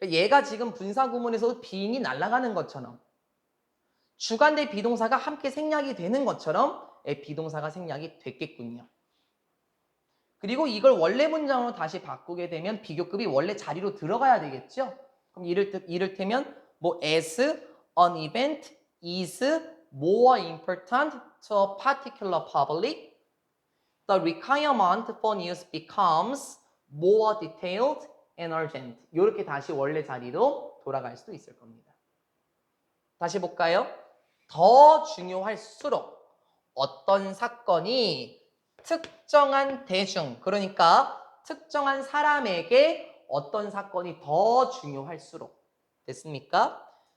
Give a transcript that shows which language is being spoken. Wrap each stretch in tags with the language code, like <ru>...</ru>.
<ko>얘가 지금 분사구문에서 비인이 날아가는 것처럼 주관대 비동사가 함께 생략이 되는 것처럼 비동사가 생략이 됐겠군요. 그리고 이걸 원래 문장으로 다시 바꾸게 되면 비교급이 원래 자리로 들어가야 되겠죠? 그럼 이를테면 뭐</ko> <en>as an event is more important to a particular public, the requirement for news becomes more detailed and urgent.</en> <ko>이렇게 다시 원래 자리로 돌아갈 수도 있을 겁니다. 다시 볼까요? 더 중요할수록 어떤 사건이 특정한 대중, 그러니까 특정한 사람에게 어떤 사건이 더 중요할수록 됐습니까?</ko>